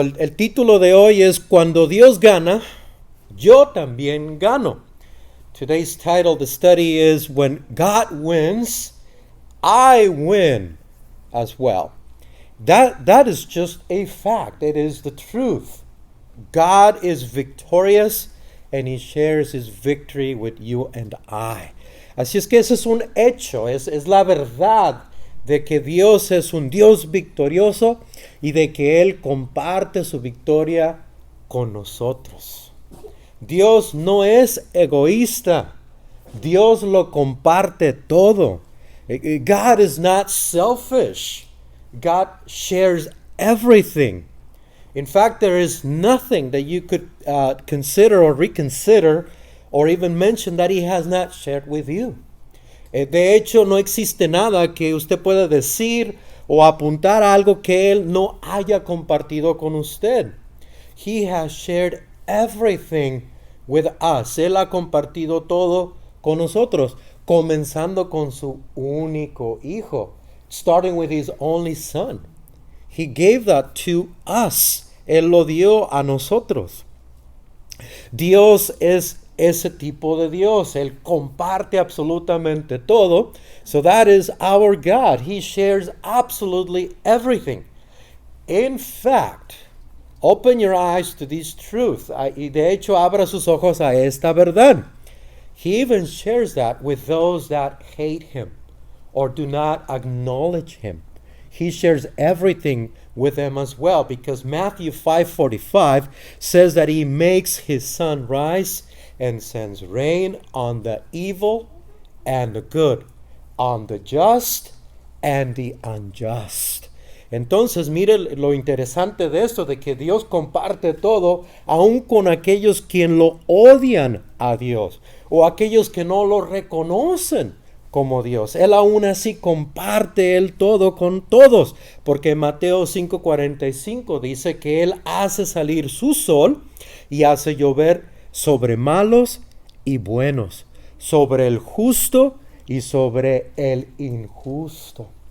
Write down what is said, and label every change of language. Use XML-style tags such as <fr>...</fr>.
<es>El título de hoy es Cuando Dios gana, yo también gano.</es> <en>Today's title of the study is When God Wins, I Win as well. That is just a fact. It is the truth. God is victorious and He shares His victory with you and I.</en> <es>Así es que ese es un hecho, es la verdad de que Dios es un Dios victorioso y de que Él comparte su victoria con nosotros. Dios no es egoísta. Dios lo comparte todo.</es> <en>God is not selfish. God shares everything. In fact, there is nothing that you could consider or reconsider or even mention that He has not shared with you.</en> <es>De hecho, no existe nada que usted pueda decir o apuntar a algo que Él no haya compartido con usted.</es> <en>He has shared everything with us.</en> <es>Él ha compartido todo con nosotros, comenzando con su único hijo,</es> <en>starting with His only Son. He gave that to us.</en> <es>Él lo dio a nosotros. Dios es ese tipo de Dios. Él comparte absolutamente todo.</es> <en>So that is our God. He shares absolutely everything. In fact, open your eyes to this truth.</en> <es>Y de hecho, abra sus ojos a esta verdad.</es> <en>He even shares that with those that hate Him or do not acknowledge Him. He shares everything with them as well, because Matthew 5:45 says that He makes His sun rise and sends rain on the evil and the good, on the just and the unjust.</en> <es>Entonces, mire lo interesante de esto, de que Dios comparte todo, aun con aquellos quien lo odian a Dios, o aquellos que no lo reconocen como Dios. Él aún así comparte Él todo con todos, porque Mateo 5:45 dice que Él hace salir su sol y hace llover sobre malos y buenos, sobre el justo y sobre el injusto.</es>